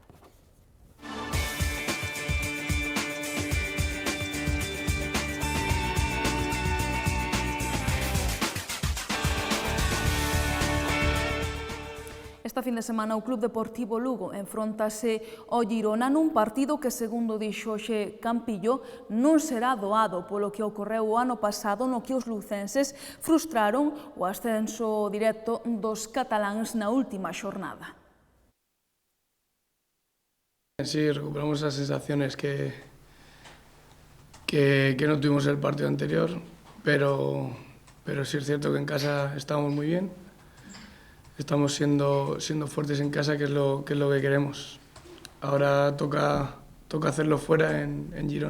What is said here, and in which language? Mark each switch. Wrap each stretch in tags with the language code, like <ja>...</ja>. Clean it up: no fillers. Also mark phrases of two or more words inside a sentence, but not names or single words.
<gl>Esta fin de semana o Club Deportivo Lugo enfróntase ao Girona nun partido que, segundo dixo hoxe Campillo, non será doado polo que ocorreu o ano pasado no que os lucenses frustraron o ascenso directo dos cataláns na última xornada.</gl> <es>Sí, recuperamos las sensaciones que no tuvimos el partido anterior, pero sí es cierto que en casa estamos muy bien. Estamos siendo fuertes en casa, que es lo que queremos. Ahora toca hacerlo fuera en Girona.</es>